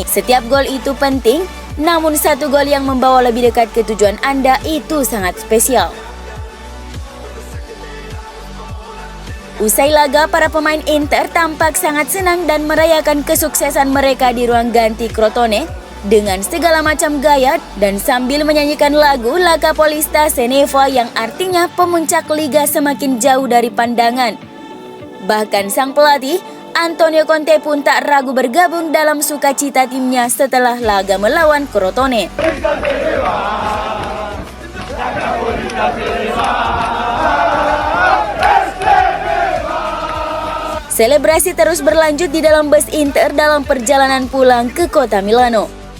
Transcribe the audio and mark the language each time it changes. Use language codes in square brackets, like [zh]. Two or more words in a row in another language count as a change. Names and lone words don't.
[id] Setiap gol itu penting, namun 1 gol yang membawa lebih dekat ke tujuan Anda itu sangat spesial. Usai laga, para pemain Inter tampak sangat senang dan merayakan kesuksesan mereka di ruang ganti Crotone. dengan segala macam gaya dan sambil menyanyikan lagu [it] La Capolista se ne va [id] yang artinya pemuncak liga semakin jauh dari pandangan. Bahkan sang pelatih Antonio Conte pun tak ragu bergabung dalam sukacita timnya setelah laga melawan Crotone. Selebrasi terus berlanjut di dalam bus Inter dalam perjalanan pulang ke kota Milano.